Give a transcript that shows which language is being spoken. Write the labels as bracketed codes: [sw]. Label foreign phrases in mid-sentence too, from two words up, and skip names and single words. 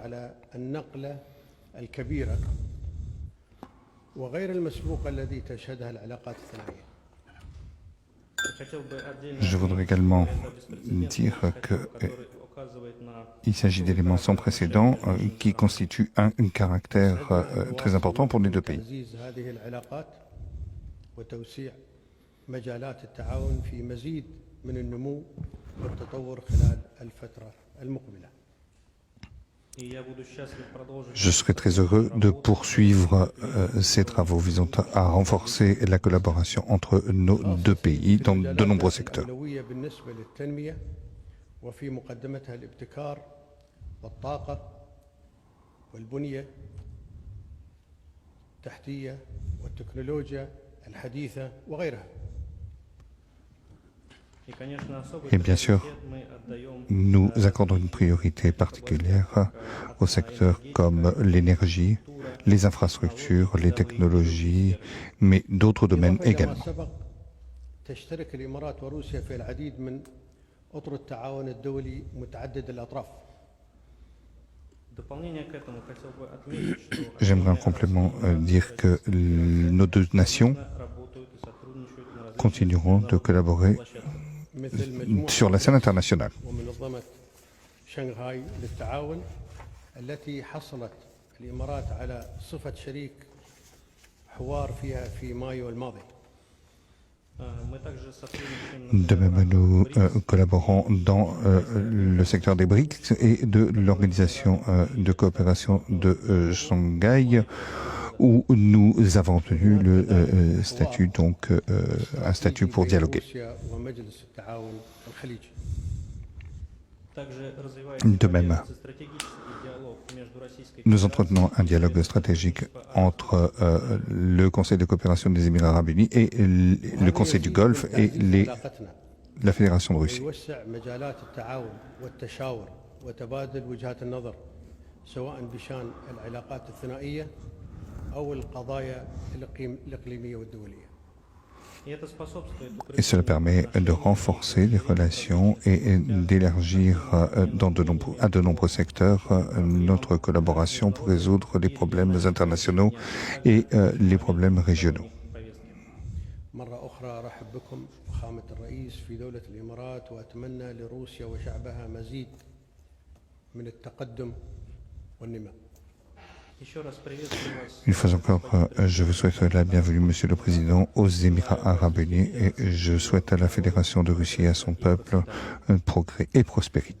[ar] على النقلة الكبيرة وغير المسبوق الذي تشهدها العلاقات الثنائية. [ru] хотел бы отдельно [fr] Je voudrais également dire que [ru] указывает на [fr] il s'agit d'éléments sans précédent qui constituent un caractère très important pour les deux pays. [ar] تعزيز هذه العلاقات وتوسيع مجالات التعاون في مزيد من النمو والتطور خلال الفترة المقبلة. [ru] и я буду счастлив продолжить [fr] Je serai très heureux de poursuivre ces travaux visant à renforcer la collaboration entre nos deux pays dans de nombreux secteurs. [ar] الأولوية بالنسبة للتنمية وفي مقدمتها الابتكار والطاقة والبنية التحتية والتكنولوجيا الحديثة وغيرها. [ru] и, конечно, особый [fr] Et bien sûr, [ru] приоритет мы отдаем [fr] nous accordons une priorité particulière aux secteurs comme l'énergie, les infrastructures, les technologies, mais d'autres domaines [ar] إلى ما [fr] également. [ar] سبق تشترك الإمارات وروسيا في العديد من أطر التعاون الدولي متعدد الأطراف. [ru] в дополнение к этому хотел бы отметить, что [fr] J'aimerais en complément dire que nos deux nations [ru] работают и сотрудничают на различных [fr] continueront de collaborer [ru] площадках. [ar] مثل مجموعة [fr] sur la scène internationale. [ar] ومنظمة شنغهاي للتعاون التي حصلت الإمارات على صفة شريك حوار فيها في مايو الماضي. [ru] Мы также сотрудничаем [fr] De même, nous collaborons dans le secteur des BRICS et de l'organisation de coopération de Shanghai, où nous avons obtenu le statut, donc un statut pour dialoguer. [ar] روسيا ومجلس التعاون الخليجي. [ru] также развивается [fr] De même, [ru] стратегический диалог между Российской [fr] nous entretenons un dialogue stratégique entre le Conseil de coopération des Émirats arabes unis et le Conseil du Golfe et [ar] علاقتنا [fr] la Fédération de Russie. [ar] ويوسع مجالات التعاون والتشاور وتبادل وجهات النظر سواء بشان العلاقات الثنائية أو القضايا الإقليمية والدولية. [ru] И это способствует [fr] Et cela permet de renforcer les relations et d'élargir à de nombreux secteurs notre collaboration pour résoudre les problèmes internationaux et les problèmes régionaux. [ar] مرة أخرى أرحب بكم فخامة الرئيس في دولة الإمارات وأتمنى لروسيا وشعبها مزيد من التقدم والنماء. [ru] Еще раз приветствую вас. [fr] Une fois encore, je vous souhaite la bienvenue, Monsieur le Président, aux Émirats arabes unis et je souhaite à la Fédération de Russie et à son peuple un progrès et prospérité.